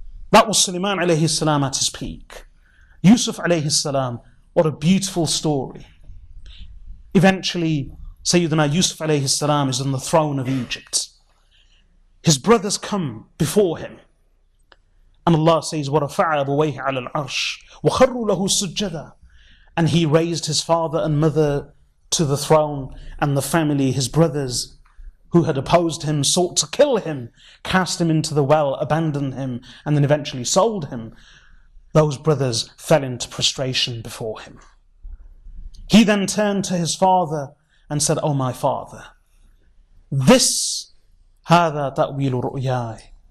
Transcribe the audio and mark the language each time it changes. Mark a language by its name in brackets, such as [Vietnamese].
[English] That was Sulaiman alayhi salam at his peak. Yusuf alayhi salam, what a beautiful story. Eventually, Sayyidina Yusuf alayhi salam is on the throne of Egypt. His brothers come before him. And Allah says, [Arabic] وَرَفَعَ أَبَوَيْهِ عَلَى الْعَرْشِ وَخَرُّوا لَهُ سُجَّدًا. [English] And he raised his father and mother to the throne, and the family, his brothers, who had opposed him, sought to kill him, cast him into the well, abandoned him, and then eventually sold him. Those brothers fell into prostration before him. He then turned to his father and said, "O my father, this [Arabic] هذا تأويل رؤياي.